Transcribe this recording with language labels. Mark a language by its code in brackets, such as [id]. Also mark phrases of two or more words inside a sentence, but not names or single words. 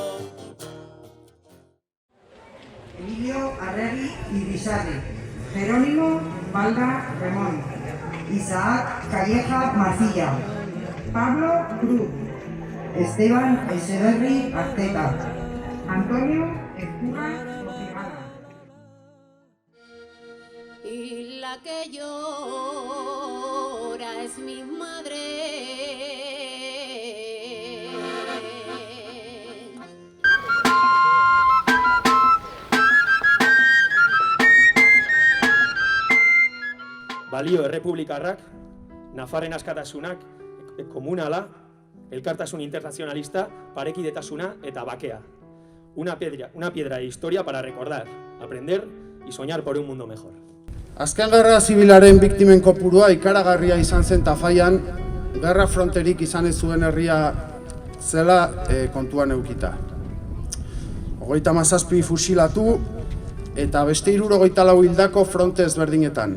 [es] Emilio Arregui Irisarri, Jerónimo Valga Remón, Isaac Calleja Marcilla, Pablo Cruz, Esteban Echeverri Arteta, Antonio Escura Lozigana. Y la que llora es mi madre. [eu] Balio errepublikarrak, Nafarren askatasunak, komunala, elkartasun internazionalista, parekidetasuna eta bakea. [es] Una piedra de historia para recordar, aprender y soñar por un mundo mejor. [eu] Azken gerra zibilaren biktimen kopurua ikaragarria izan zen Tafallan, gerra fronterik izan ez zuen herria zela kontuan eukita. 37 fusilatu eta beste 74 hildako fronte ezberdinetan.